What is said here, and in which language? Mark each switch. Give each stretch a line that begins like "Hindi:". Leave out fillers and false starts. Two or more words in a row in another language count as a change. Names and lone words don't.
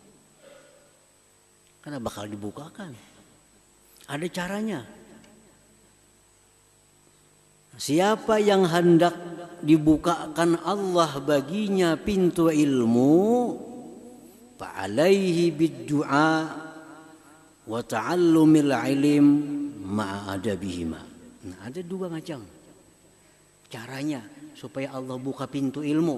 Banjar: Kada bakal dibukakan. Ada caranya.
Indonesian: Siapa yang hendak dibukakan Allah baginya pintu ilmu,
Arabic: فعليه بالدعاء وتعلم العلم مع أدبهما.
Indonesian: Nah, ada dua macam caranya supaya Allah buka pintu ilmu.